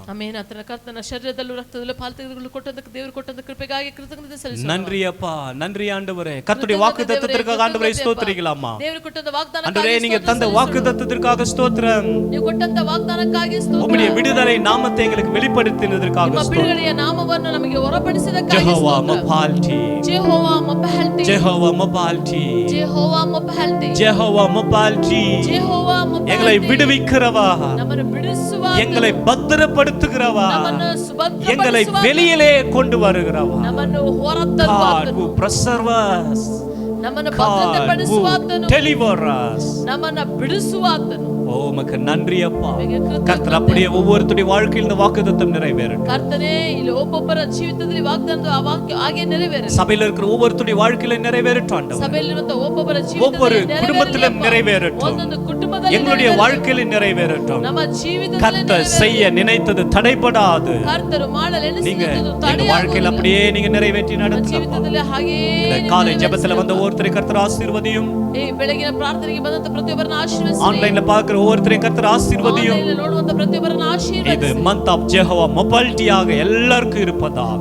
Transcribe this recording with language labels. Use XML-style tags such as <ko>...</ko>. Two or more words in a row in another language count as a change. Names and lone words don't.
<kn>ಆಮೆನ್. ಆತನ ಕರ್ತನ ಶರೀರದಲ್ಲೂ ರಕ್ತದಲ್ಲೂ ಪಾಲು ತೆಗೆದುಕೊಳ್ಳಲು ಕೊಟ್ಟಂತ ದೇವರು ಕೊಟ್ಟಂತ ಕೃಪೆಗಾಗಿ ಕೃತಜ್ಞತೆ ಸಲ್ಲಿಸೋಣ.</kn> <ta>நன்றி அப்பா, நன்றி ஆண்டவரே. கர்த்தருடைய வாக்குத்தத்தத்திற்காக ஆண்டவரை ஸ்தோத்திரிக்கலாமா?</ta> <kn>ದೇವರು ಕೊಟ್ಟಂತ ವಾಗ್ದಾನಕ್ಕಾಗಿ</kn> <ta>ஆண்டவரே, நீங்க தந்த வாக்குத்தத்தத்திற்காக ஸ்தோத்திரம்.</ta> <kn>ನೀವು ಕೊಟ್ಟಂತ ವಾಗ್ದಾನಕ್ಕಾಗಿ ಸ್ತೋತ್ರ.</kn> <ta>உம்முடைய விடுதலை நாமத்தை எங்களுக்கு வெளிப்படுத்தினதற்காக</ta> <kn>ನಿಮ್ಮ</kn> <ta>ஸ்தோத்திரம்.</ta> <kn>ಬಿಡುಗಡೆಯ ನಾಮವನ್ನು ನಮಗೆ ಹೊರಪಡಿಸಿದಕ್ಕಾಗಿ</kn> <ta>ஜெகோவா</ta> <kn>ಸ್ತೋತ್ರ.</kn> <ta>மபால்டி,</ta> <kn>ಜೆಹೋವಾ ಮೊಬ್ಬಹಲ್ಟಿ,</kn> <ta>ஜெகோவா மபால்டி,</ta> <kn>ಜೆಹೋವಾ ಮೊಬ್ಬಹಲ್ಟಿ,</kn> <ta>ஜெகோவா மபால்டி.</ta> <kn>ಜೆಹೋವಾ ಮೊಬ್ಬಹಲ್ಟಿ.</kn> <ta>எங்களை விடுவிக்கிறவா,</ta> <kn>ನಮ್ಮನ್ನು ಬಿಡಿಸುವ,</kn> <ta>எங்களை பத்திரப்படுத்துகிறவா,</ta> <kn>ನಮ್ಮನ್ನು</kn> <ta>எங்களை</ta> <kn>ಸುಭದ್ರಪಡಿಸುವ,</kn> <ta>வெளியிலே கொண்டு வருகிறவா.</ta> <kn>ನಮ್ಮನ್ನು</kn> <en>God</en> <kn>ಹೊರತರುವಾತನು,</kn> <en>who preserves us,</en> <kn>ನಮ್ಮನ್ನು</kn> <en>God who</en> <kn>ಭದ್ರತೆಪಡಿಸುವಾತನು,</kn> <en>delivers us.</en> <kn>ನಮ್ಮನ್ನು ಬಿಡಿಸುವಾತನು.</kn> <ta>ஓ உமக்கு நன்றி அப்பா. கர்த்தர் அப்படியே ஒவ்வொருத்தருடைய வாழ்க்கையில் இந்த வாக்குத்தத்தம் நிறைவேறட்டும்.</ta> <kn>ಕರ್ತನೇ ಇಲ್ಲಿ ಒಬ್ಬೊಬ್ಬರ ಜೀವಿತದಲ್ಲಿ ವಾಗ್ದಾನ ಹಾಗೆ ನೆರವೇರಲಿ.</kn> <ta>சபையில இருக்கிற ஒவ்வொருத்தருடைய வாழ்க்கையில நிறைவேறட்டும் ஆண்டவரே.</ta> <kn>ಸಭೆಯಲ್ಲಿರುವಂತ ಒಬ್ಬೊಬ್ಬರ</kn> <ta>ஒவ்வொரு</ta> <kn>ಜೀವಿತದಲ್ಲಿ</kn> <ta>குடும்பத்திலும் நிறைவேறட்டும்.</ta> <kn>ಒಂದೊಂದು ಕುಟುಂಬದಲ್ಲಿ</kn> <ta>எங்களுடைய வாழ்க்கையில நிறைவேறட்டும்.</ta> <kn>ನಮ್ಮ ಜೀವಿತದಲ್ಲಿ</kn> <ta>கர்த்தர் செய்ய நினைத்தது தடைபடாது.</ta> <kn>ಕರ್ತರು ಮಾಡಲು</kn> <ta>நீங்க</ta> <kn>ಎಣಿಸಿದ್ದು</kn> <ta>எங்க</ta> <kn>ತಡೆಯಾಗುವುದಿಲ್ಲ.</kn> <ta>வாழ்க்கையில அப்படியே நீங்க நிறைவேற்றி நடத்துங்க.</ta> <kn>ಜೀವಿತದಲ್ಲಿ ಹಾಗೆ</kn> <ta>காலை ஜெபத்துல வந்த ஒவ்வொருத்தரை கர்த்தர் ஆசீர்வதியும்.</ta> <kn>ಬೆಳಗಿನ ಪ್ರಾರ್ಥನೆಗೆ ಬಂದಂತ ಪ್ರತಿಯೊಬ್ಬರನ್ನ ಆಶೀರ್ವದಿಸಿ.</kn> <ta>ஆன்லைன்ல பார்க்கிற ஒவ்வொருத்தரையும் கர்த்தர் ஆசீர்வதியும்.</ta> <kn>ಆನ್ಲೈನ್ನಲ್ಲಿ ನೋಡುವಂತ ಪ್ರತಿಯೊಬ್ಬರನ್ನ ಆಶೀರ್ವದಿಸಿ. இது</kn> <en>month of</en> <kn>ಜೆಹೋವಾ ಮೊಬಾಲಿಟಿಯಾಗ ಎಲ್ಲರಿಗೂ இருப்பதாக.</kn>